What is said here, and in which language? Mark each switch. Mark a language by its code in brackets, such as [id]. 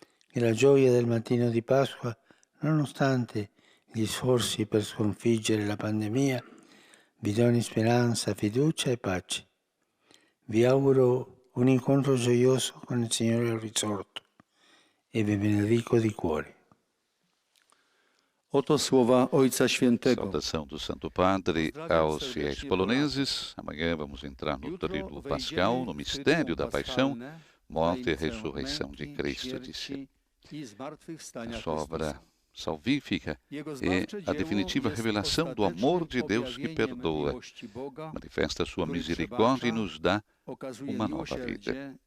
[it] E la gioia del mattino di Pasqua, nonostante gli sforzi per sconfiggere la pandemia, vi doni speranza, fiducia e pace. Vi auguro un incontro gioioso con il Signore al risorto e vi benedico di cuore. [pl] Oto słowa Ojca Świętego. [pt] Saudação do Santo Padre aos fiéis poloneses. Amanhã vamos entrar no Tríduo Pascal, no mistério da paixão, morte e ressurreição de Cristo, disse. A sua obra salvífica é a definitiva revelação do amor de Deus que perdoa, manifesta a sua misericórdia e nos dá uma nova vida.